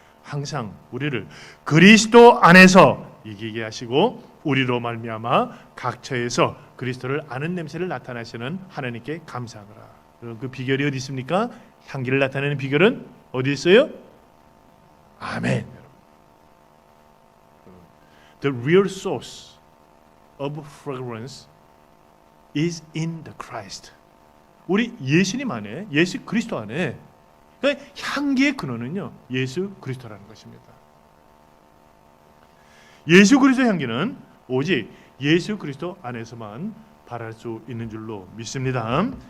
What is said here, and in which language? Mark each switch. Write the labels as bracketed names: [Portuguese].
[Korean] 항상 우리를 그리스도 안에서 이기게 하시고 우리로 말미암아 각처에서 그리스도를 아는 냄새를 나타내시는 하나님께 감사하노라. 그 비결이 어디 있습니까? 향기를 나타내는 비결은 어디 있어요? 아멘. [English] The real source of fragrance is in the Christ. [Korean] 우리 예수님 안에, 예수 그리스도 안에, 그러니까 향기의 근원은요, 예수 그리스도라는 것입니다. 예수 그리스도의 향기는 오직 예수 그리스도 안에서만 발할 수 있는 줄로 믿습니다.